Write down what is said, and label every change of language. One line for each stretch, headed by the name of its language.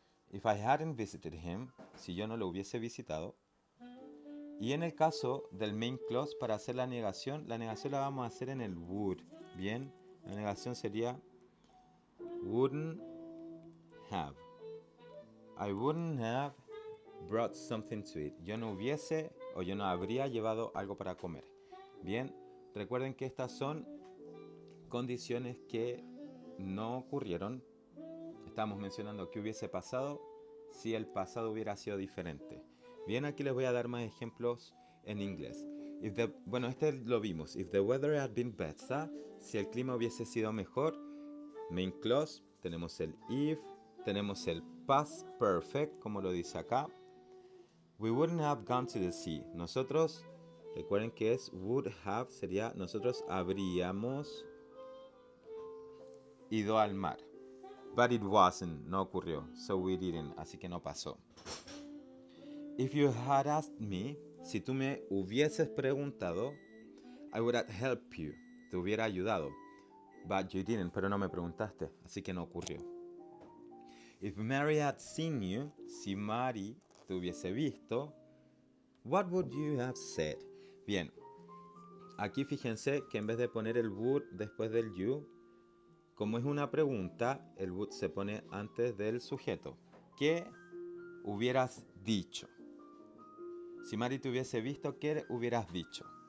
English: If I hadn't visited him,
Spanish: si yo no lo hubiese visitado. Y en el caso del main clause, para hacer la negación la vamos a hacer en el would. Bien, la negación sería wouldn't have.
English: I wouldn't have brought something to eat.
Spanish: Yo no hubiese o yo no habría llevado algo para comer. Bien, recuerden que estas son condiciones que no ocurrieron. Estamos mencionando qué hubiese pasado si el pasado hubiera sido diferente. Bien, aquí les voy a dar más ejemplos en inglés. Bueno, este lo vimos.
English: If the weather had been better,
Spanish: si el clima hubiese sido mejor, main clause, tenemos el if, tenemos el past perfect, como lo dice acá.
English: We wouldn't have gone to the sea.
Spanish: Nosotros, recuerden que es would have, sería nosotros habríamos ido al mar.
English: But it wasn't,
Spanish: no ocurrió.
English: So we didn't,
Spanish: así que no pasó.
English: If you had asked me,
Spanish: si tú me hubieses preguntado,
English: I would have helped you,
Spanish: te hubiera ayudado.
English: But you didn't,
Spanish: pero no me preguntaste, así que no ocurrió.
English: If Mary had seen you,
Spanish: si Mary te hubiese visto,
English: what would you have said?
Spanish: Bien, aquí fíjense que en vez de poner el would después del you, como es una pregunta, el would se pone antes del sujeto. ¿Qué hubieras dicho? Si Mary te hubiese visto, ¿qué hubieras dicho?